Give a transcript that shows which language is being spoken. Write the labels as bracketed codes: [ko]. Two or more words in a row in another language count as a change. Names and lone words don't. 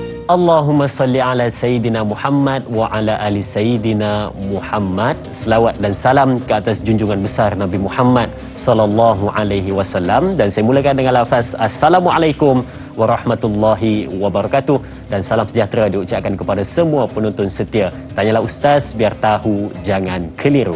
[ar] اللهم صل على سيدنا محمد وعلى آل سيدنا محمد. [ms] Selawat dan salam ke atas junjungan besar Nabi Muhammad [ar] صلى الله عليه وسلم. [ms] Dan saya mulakan dengan lafaz [ar] السلام عليكم ورحمة الله وبركاته. [ms] Dan salam sejahtera diucapkan kepada semua penonton setia Tanyalah Ustaz, biar tahu jangan keliru.